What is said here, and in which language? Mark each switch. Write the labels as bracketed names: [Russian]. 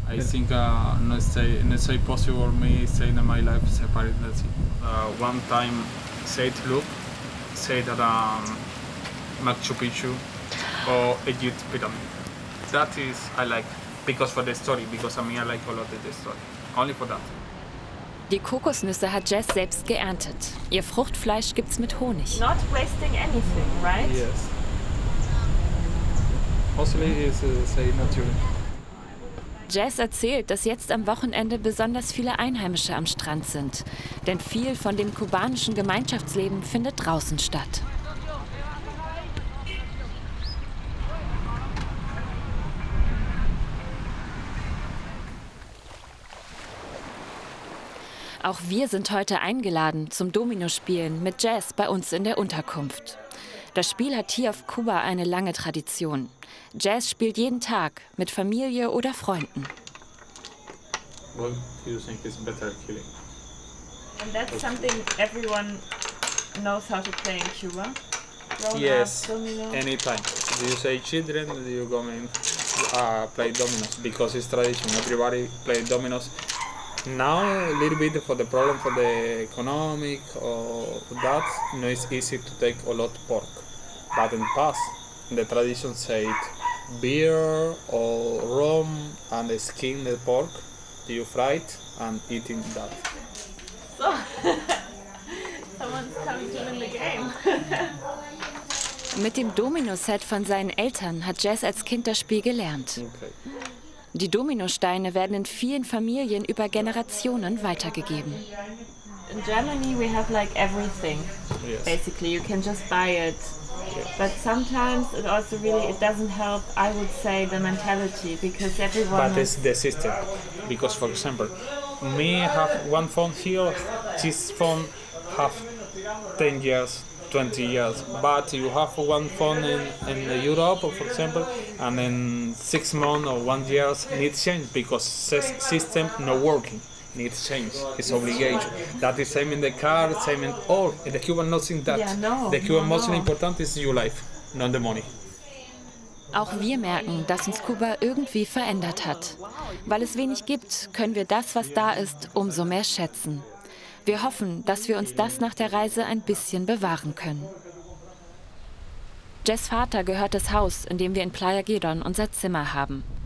[English] I think not say possible me staying in my life separate. That's it. One time, said look, say that Machu Picchu or Egypt pyramid. That is I like because for the story. Because I mean I like a lot of the story. Only for that. [German] Die Kokosnüsse hat Jess selbst geerntet. Ihr Fruchtfleisch gibt's mit Honig. [English] Not wasting anything, right? Yes. Mostly is say natural. [German] Jess erzählt, dass jetzt am Wochenende besonders viele Einheimische am Strand sind. Denn viel von dem kubanischen Gemeinschaftsleben findet draußen statt. Auch wir sind heute eingeladen zum Dominospielen mit Jess bei uns in der Unterkunft. Das Spiel hat hier auf Kuba eine lange Tradition. Jess spielt jeden Tag mit Familie oder Freunden. [English] What do you think is better killing? And that's something everyone knows how to play in Cuba. Yes, Domino. anytime. Do you say children? Do you go in play dominoes? Because it's tradition. Everybody play dominoes. Now a little bit for the problem for the economic or that, no, it's easy to take a lot of pork. But in the past, the tradition said beer or rum and skin the pork. You fry it and eating that. So, someone's coming to win the game. [German] Mit dem Domino-Set von seinen Eltern hat Jess als Kind das Spiel gelernt. [English] Okay. [German] Die Dominosteine werden in vielen Familien über Generationen weitergegeben. [English] In Germany we have like everything. Yes. Basically, you can just buy it. But sometimes it also really it doesn't help. I would say the mentality because everyone. But it's the system. Because for example, me have one phone here. This phone have 10 years. 20 years, but you have one phone in Europe, for example, and in 6 months or 1 year needs change because system not working, needs change. It's obligation. That is same in the car, same in all. In the Cuban nothing that. Yeah, no, the Cuban no, most important is your life, not the money. [German] Auch wir merken, dass uns Kuba irgendwie verändert hat. Weil es wenig gibt, können wir das, was da ist, umso mehr schätzen. Wir hoffen, dass wir uns das nach der Reise ein bisschen bewahren können. Jess' Vater gehört das Haus, in dem wir in Playa Girón unser Zimmer haben.